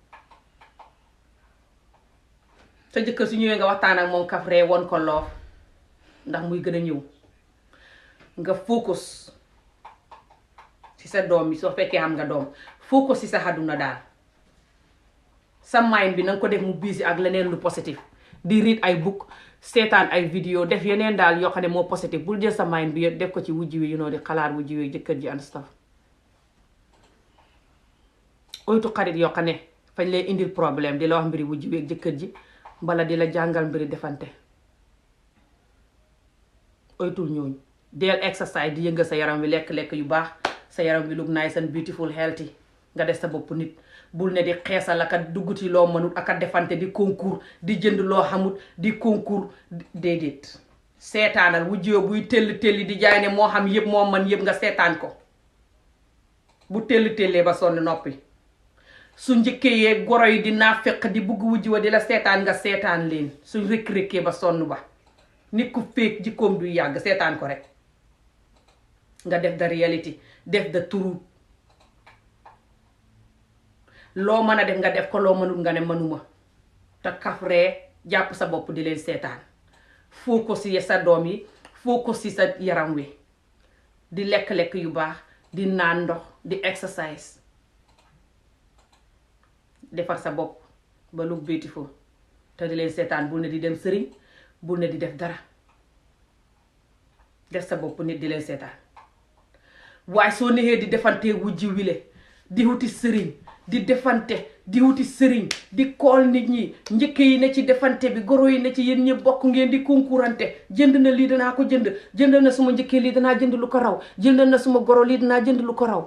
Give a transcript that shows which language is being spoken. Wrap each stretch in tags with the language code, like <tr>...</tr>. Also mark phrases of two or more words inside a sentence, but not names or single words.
<wo>sa jëkkër su ñëwee nga waxtaan ak moom kafree won ko loof ndax muy gën a ñëw nga focus ci sa doom yi soo fekkee am nga doom focus ci sa àdduna daal. sa mind bi na nga ko def mu busy ak leneen lu positif di read ay book seetaan ay vidéo def yeneen daal yoo xam ne moo positif bul jël sa mind bi def ko ci wujji wi di xalaat wujji wi jëkkër ji</wo> <en>and stuff.</en> <wo>oytu xarit yoo xam ne fañ lay indil problème di la wax mbiri wujji wi jëkkër ji bala di la jàngal mbiri defante. oytul ñooñu deel exercise di yëngal sa yaram wi lekk-lekk yu baax sa yaram wi</wo> <en>look nice and beautiful healthy</en> <wo>nga def sa bopp nit. bul ne di xeesal aka dugguti loo mënut aka defante di concours di jënd loo xamut di concours déedéet. seetaanal wujjoo buy telli di jaay ne moo xam yëpp moo man yëpp nga seetaan ko bu tellee ba sonn noppi. su njëkkee yee goro yi di naafeq di bugg wujj wa di la seetaan nga seetaan leen su rëkk-rëkkee ba sonn ba. nit ku féeg jikkoom du yàgg seetaan ko rek nga def</wo> <en>the reality</en> <wo>def</wo> <en>the truth.</en> <wo>loo mën a def nga def ko loo mënul nga ne mënuma te kafree jàpp sa bopp di leen seetaan. foo ko si sa doom yi foo ko si sa yaram wi di lekk-lekk yu baax di naan ndox di exercise. defar sa bopp ba</wo> <en>look beautiful</en> <wo>te di leen seetaan bul ne di dem sëriñ bul ne di def dara. def sa bopp nit di leen seetaan. waaye soo neexee di defante wujji wile di wuti sëriñ di defante di wuti sëriñ di kool nit ñi njëkk yi ne ci defante bi goro yi ne ci yéen ñëpp bokk ngeen di concurrente jënd na lii danaa ko jënd na suma njëkkee lii danaa jënd lu ko raw jënd na suma goro lii danaa jënd lu ko raw.</wo>